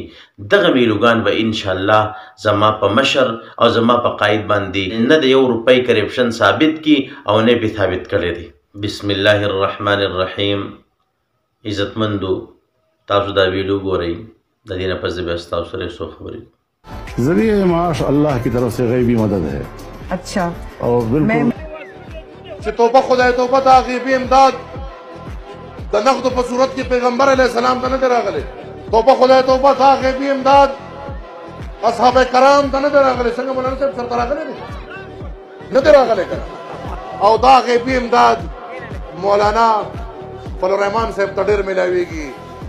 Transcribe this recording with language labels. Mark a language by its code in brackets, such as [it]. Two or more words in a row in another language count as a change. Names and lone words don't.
[ps] دغه میلوګان به انشاءالله زما په مشر او زما په قاید باندې نه د 1 روپۍ کرپشن ثابت کی او نه به ثابت کړی دی. [ar] بسم الله الرحمن الرحیم. [ps] عزتمندو، تاسو دا ویډیو ګورئ، د دې نه پس زه بیا ستاسو سره څو خبرې. [ur] ذریعہ معاش اللہ کی طرف سے غیبی مدد ہے. اچھا، اور بالکل [ps] چې توبه خدای توبه دا غیبی امداد د نقد په صورت کې پیغمبر [ar] علیه السلام [ps] ته نه دی راغلی. توبه خدای توبه دا غیبی امداد اصحاب کرام ته نه دی راغلی. څنګه مولانا صاحب سره راغلی دی؟ نه دی راغلی که او دا غیبی امداد مولانا فضل الرحمان صاحب ته ډېر میلاویږي.